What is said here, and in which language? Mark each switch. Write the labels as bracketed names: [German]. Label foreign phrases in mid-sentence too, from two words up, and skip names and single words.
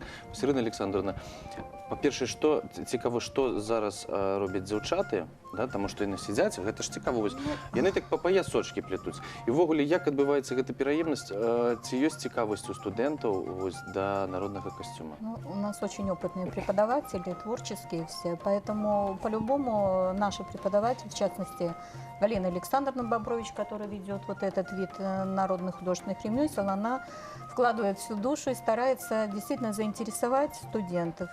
[Belarusian] Ірына Александровна, па-першае, цікава, што зараз робяць дзяўчаты, да, таму што яны сядзяць, гэта ж цікава, вось яны так па паясочкі плетуць. І ўвогуле, як адбываецца гэта пераемнасць, ці ёсць цікавасць у студэнтаў вось да народнага касцюма? [Russian] Ну, у нас очень опытные преподаватели, творческие все, поэтому по-любому наши преподаватели, в частности, Галина Александровна Бобрович, которая ведет вот этот вид народных художественных ремесел, она вкладывает всю душу и старается действительно заинтересовать студентов.